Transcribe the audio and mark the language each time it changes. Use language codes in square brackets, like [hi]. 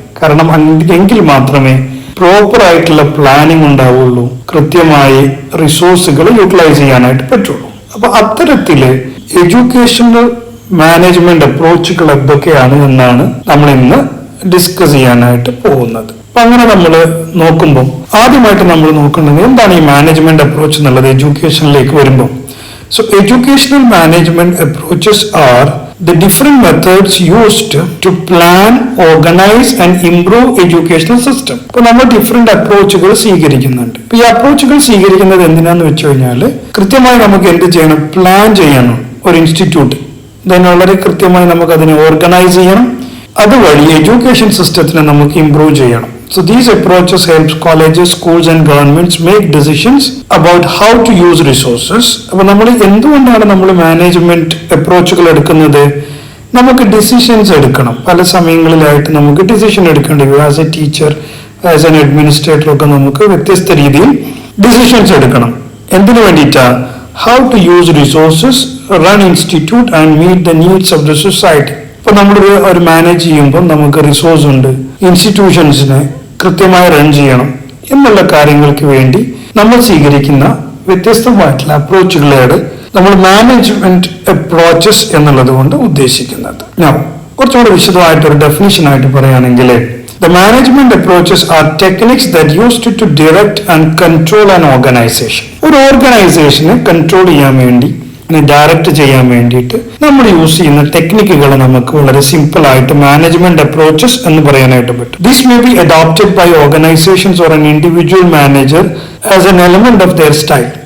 [ml] കാരണം എങ്കിൽ മാത്രമേ പ്രോപ്പർ ആയിട്ടുള്ള പ്ലാനിങ് ഉണ്ടാവുള്ളൂ, കൃത്യമായി റിസോഴ്സുകൾ യൂട്ടിലൈസ് ചെയ്യാനായിട്ട് പറ്റുള്ളൂ. അപ്പൊ അത്തരത്തില് എഡ്യൂക്കേഷണൽ മാനേജ്മെന്റ് അപ്രോച്ചുകൾ എന്തൊക്കെയാണ് എന്നാണ് നമ്മൾ ഇന്ന് ഡിസ്കസ് ചെയ്യാനായിട്ട് പോകുന്നത്. അപ്പൊ അങ്ങനെ നമ്മൾ നോക്കുമ്പോൾ ആദ്യമായിട്ട് നമ്മൾ നോക്കുന്നത് എന്താണ് ഈ മാനേജ്മെന്റ് അപ്രോച്ച് എന്നുള്ളത് എഡ്യൂക്കേഷനിലേക്ക് വരുമ്പോൾ. [en] So educational management approaches are the different methods used to plan, organize and improve educational system. [ml] അപ്പോൾ നമ്മൾ ഡിഫറെന്റ് അപ്രോച്ചുകൾ സ്വീകരിക്കുന്നുണ്ട്. ഈ അപ്രോച്ചുകൾ സ്വീകരിക്കുന്നത് എന്തിനാന്ന് വെച്ച് കഴിഞ്ഞാൽ കൃത്യമായി നമുക്ക് എന്ത് ചെയ്യണം, പ്ലാൻ ചെയ്യണം ഒരു ഇൻസ്റ്റിറ്റ്യൂട്ട്. then വളരെ കൃത്യമായി നമുക്ക് അതിനെ ഓർഗനൈസ് ചെയ്യണം. അതുവഴി എഡ്യൂക്കേഷൻ സിസ്റ്റത്തിനെ നമുക്ക് ഇംപ്രൂവ് ചെയ്യണം. [en] So these approaches helps colleges, schools and governments make decisions about how to use resources. [ml] അപ്പോൾ നമ്മൾ എന്തുകൊണ്ടാണ് നമ്മൾ മാനേജ്മെന്റ് അപ്രോച്ചുകൾ എടുക്കുന്നത്? നമുക്ക് ഡിസിഷൻസ് എടുക്കണം. പല സമയങ്ങളിലായിട്ട് നമുക്ക് ഡിസിഷൻ എടുക്കേണ്ടി വരും. [en] as a teacher, as an administrator [ml] ഒക്കെ നമുക്ക് വ്യത്യസ്ത രീതിയിൽ ഡിസിഷൻസ് എടുക്കണം. എന്തിനു വേണ്ടിയിട്ടാ? [en] How to use resources, run institute and meet the needs of the society. [ml] ഇപ്പൊ നമ്മൾ ഒരു മാനേജ് ചെയ്യുമ്പോൾ നമുക്ക് റിസോഴ്സ് ഉണ്ട്, ഇൻസ്റ്റിറ്റ്യൂഷൻസിനെ കൃത്യമായി റൺ ചെയ്യണം എന്നുള്ള കാര്യങ്ങൾക്ക് വേണ്ടി നമ്മൾ സ്വീകരിക്കുന്ന വ്യത്യസ്തമായിട്ടുള്ള അപ്രോച്ചുകളാണ് നമ്മൾ മാനേജ്മെന്റ് അപ്രോച്ചസ് എന്നുള്ളത് കൊണ്ട് ഉദ്ദേശിക്കുന്നത്. ഞാൻ കുറച്ചുകൂടി വിശദമായിട്ടൊരു ഡെഫിനിഷൻ ആയിട്ട് പറയുകയാണെങ്കിൽ, [en] the management approaches are techniques that used to direct and control an organization. [ml] ഒരു ഓർഗനൈസേഷനെ കൺട്രോൾ ചെയ്യാൻ വേണ്ടി, ഡയറക്റ്റ് ചെയ്യാൻ വേണ്ടിയിട്ട് നമ്മൾ യൂസ് ചെയ്യുന്ന ടെക്നിക്കുകൾ നമുക്ക് വളരെ സിമ്പിൾ ആയിട്ട് മാനേജ്മെന്റ് അപ്രോച്ചസ് എന്ന് പറയാനായിട്ട് പറ്റും. [en] This may be adopted by organisations or an individual manager as an element of their style.